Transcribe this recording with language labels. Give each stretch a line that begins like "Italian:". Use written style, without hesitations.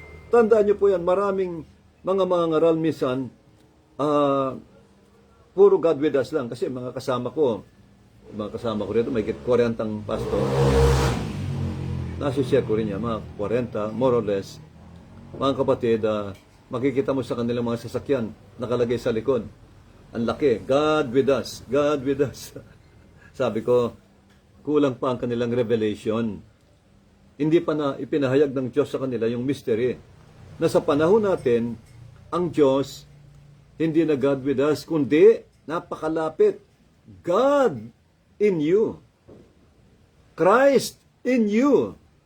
Filipino: Tandaan niyo po yan, maraming mga ngaral minsan, puro
English: God with us
Filipino: lang. Kasi mga kasama ko rito, may 40 pastor. Nasi-share ko rin yan, mga 40, more or less. Mga kapatid, makikita mo sa kanilang mga sasakyan, nakalagay sa likod. Ang laki,
English: God with us, God with us.
Filipino: Sabi ko, kulang pa ang kanilang revelation. Hindi pa na ipinahayag ng Diyos sa kanila yung mystery. Na sa panahon natin, ang Diyos, hindi na
English: God with us,
Filipino: kundi napakalapit.
English: God in you. Christ in you.